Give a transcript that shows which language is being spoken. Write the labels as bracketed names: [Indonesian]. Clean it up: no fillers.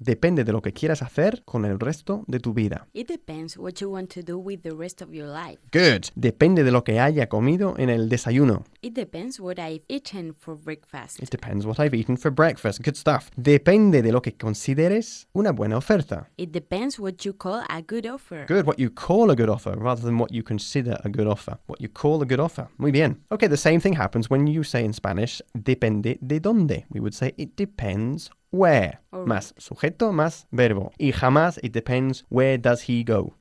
[Spanish] Depende de lo que quieras hacer con el resto de tu vida. [English] It depends what you want to do with the rest of your life. Good. [Spanish] Depende de lo que haya comido en el desayuno. [English] It depends what I've eaten for breakfast. It depends what I've eaten for breakfast. Good stuff. [Spanish] Depende de lo que consideres una buena oferta. [English] It depends what you call a good offer. Good, what you call a good offer rather than what you consider a good offer. What you call a good offer. [Spanish] Muy bien. [English] Okay, the same thing happens when you say in Spanish, [Spanish] depende de dónde. [English] We would say it depends where. Right. [Spanish] Más sujeto, más verbo. Y jamás [English] it depends where does he go.